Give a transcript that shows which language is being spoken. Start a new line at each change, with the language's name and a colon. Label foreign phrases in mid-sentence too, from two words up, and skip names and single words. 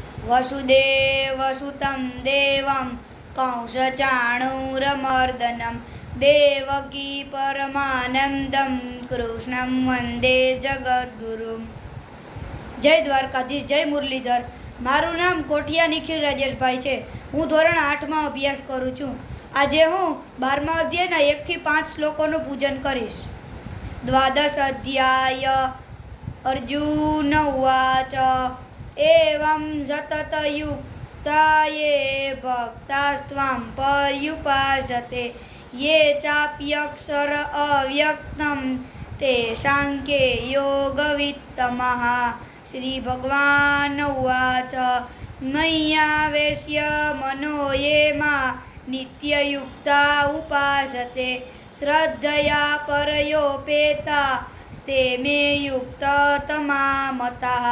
Sanskrit: वसुदेवसुतं देवं कंसचाणूरमर्दनं देवकी परमानंदं कृष्णं वंदे जगद्गुरुं। जय द्वारकाधीश, जय मुरलीधर।
Gujarati: મારૂ નામ કોઠિયા નિખિલ રાજેશભાઈ છે। હું ધોરણ 8માં અભ્યાસ કરું છું। આજે હું 12મા અધ્યાયના 1 થી 5 શ્લોકોનું પૂજન કરીશ। દ્વાદશ અધ્યાય।
Sanskrit: અર્જુન ઉવાચ એવં સતતયુક્તા ये भक्तास्त्वां पर्युपासते ये चाप्यक्षर अव्यक्तं तेषां के योगवित्तमः। श्री भगवान उवाच मय्यावेश्य मनो ये मां नित्ययुक्ता उपासते श्रद्धया परयोपेता ते मे युक्ततमा मताः।